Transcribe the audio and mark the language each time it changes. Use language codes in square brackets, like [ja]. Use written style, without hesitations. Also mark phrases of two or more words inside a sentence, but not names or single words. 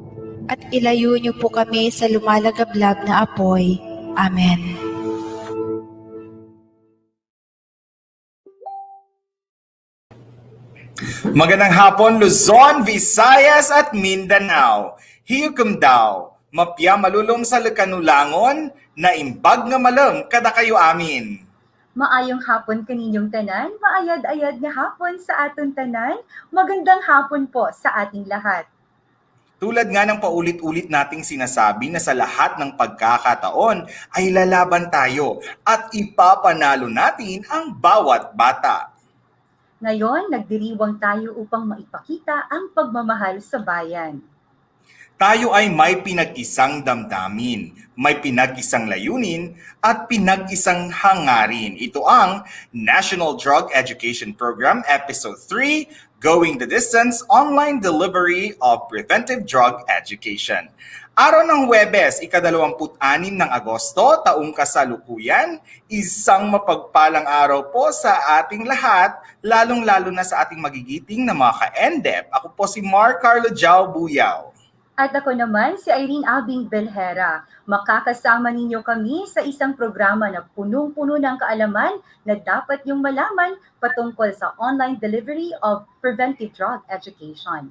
[tl] At ilayo niyo po kami sa lumalagablab na apoy. Amen. Magandang hapon, Luzon, Visayas at Mindanao. [mrw] Hiyukum daw, [mdh] mapya malulom sa lekanulangon, [ilo] na imbag nga malam kada kayo amin. [ceb] Maayong hapon kaninyong tanan, [hil] maayad-ayad nga hapon sa aton tanan, [tl] magandang hapon po sa ating lahat. Tulad nga ng paulit-ulit nating sinasabi na sa lahat ng pagkakataon ay lalaban tayo at ipapanalo natin ang bawat bata. Ngayon, nagdiriwang tayo upang maipakita ang pagmamahal sa bayan. Tayo ay may pinag-isang damdamin, may pinag-isang layunin at pinag-isang hangarin. Ito ang [en] National Drug Education Program Episode 3, Going the Distance, Online Delivery of Preventive Drug Education. [tl] Araw ng Huwebes, ika-26 ng Agosto, taong kasalukuyan, isang mapagpalang araw po sa ating lahat, lalong-lalo na sa ating magigiting na mga ka-NDEP. Ako po si Mark Carlo Jao Buyaw. At ako naman si Irene Albing Belhera. Makakasama ninyo kami sa isang programa na punong-puno ng kaalaman na dapat yung malaman patungkol sa [en] online delivery of Preventive Drug Education.